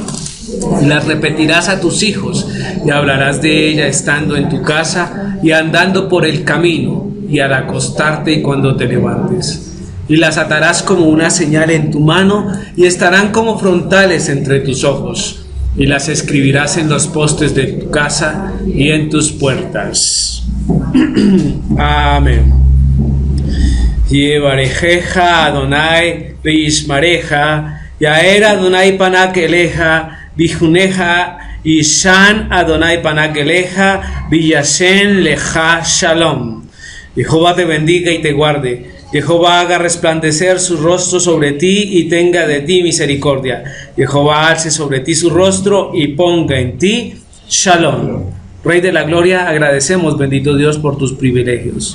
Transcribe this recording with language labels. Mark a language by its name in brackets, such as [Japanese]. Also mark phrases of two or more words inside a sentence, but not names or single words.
[Spanish] Las repetirás a tus hijos y hablarás de ella estando en tu casa y andando por el camino y al acostarte y cuando te levantes. Y las atarás como una señal en tu mano y estarán como frontales entre tus ojos. y las escribirás en los postes de tu casa y en tus puertas. Amén. [Hebrew] יברכך יהוה וישמרך, יאר יהוה פניו אליך, ויחנך, ישא יהוה פניו אליך, וישם לך שלום. [Spanish] Jehová te bendiga y te guarde. Jehová haga resplandecer su rostro sobre ti y tenga de ti misericordia. Jehová alce sobre ti su rostro y ponga en ti Shalom. Rey de la gloria, agradecemos, bendito Dios, por tus privilegios.